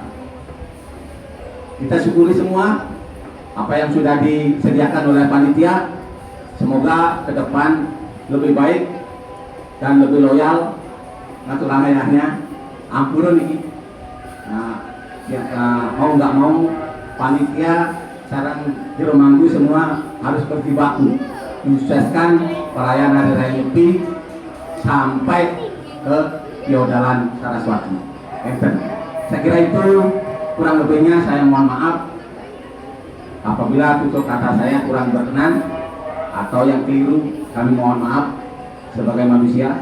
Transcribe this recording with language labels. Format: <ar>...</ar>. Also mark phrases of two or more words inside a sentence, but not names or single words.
<id>Kita syukuri semua apa yang sudah disediakan oleh panitia. Semoga ke depan lebih baik dan lebih loyal. Ngatur ayahnya ampun ini. Mau nggak mau panitia sarang jero manggu semua harus berjibaku mensukseskan perayaan Hari Raya Nyepi sampai ke Yodalan Saraswati. Saya kira itu kurang lebihnya, saya mohon maaf apabila tutur kata saya kurang berkenan atau yang keliru, kami mohon maaf sebagai manusia.</id>